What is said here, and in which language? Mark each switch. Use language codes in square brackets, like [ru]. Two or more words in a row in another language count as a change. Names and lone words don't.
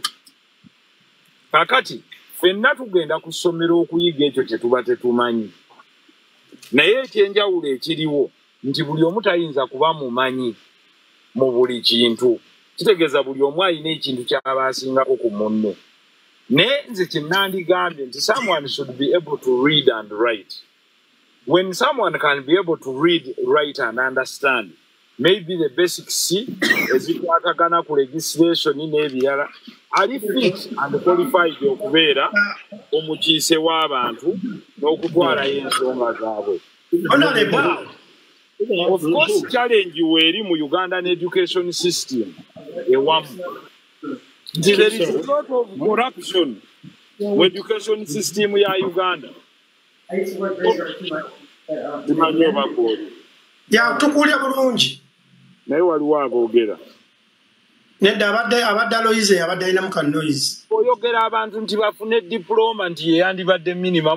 [lg] Kakati ffenna tugenda ku ssomero okuyiga ekyo kye tuba tetumanyi. Naye ekyenjawulo ekiriwo nti buli omu tayinza kuba mumanyi mu buli kintu. Kitegeeza buli omu alina ekintu ky'aba asingako ku munne. Naye nze kye nandigambye nti [en] someone should be able to read and write. When someone can be able to read, write and understand, maybe the basic C [lg] ezikwatagana ku [en] legislation [lg] n'ebirala, ali [en] fit and qualified [lg] okubeera omukiise w'abantu n'okutwalayo ensonga zaabwe. [en] Of course, challenge [lg] weeri mu [en] Ugandan education system ewamu. There is a lot of corruption mu education system ya Uganda. [lg] Ya tukulya bulungi. Naye waliwo aboogera. Nedda abadde Aloise abadde alinamu ka noise. Oyogera abantu nti bafune diploma nti yandibadde minimum.